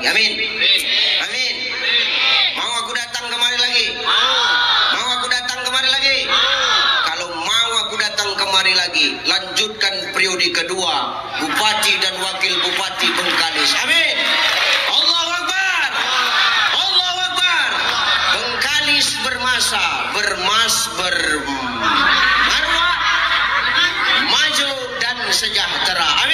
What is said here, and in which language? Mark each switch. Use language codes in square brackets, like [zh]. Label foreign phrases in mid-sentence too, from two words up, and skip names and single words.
[id] Amin. Amin. Mau aku datang kemari lagi? Mau aku datang kemari lagi? Kalau mau aku datang kemari lagi, lanjutkan periode kedua Bupati dan Wakil Bupati Bengkalis. Amin. [ar] Allahu Akbar. Allahu Akbar. [id] Bengkalis bermasa, bermarwah, maju dan sejahtera.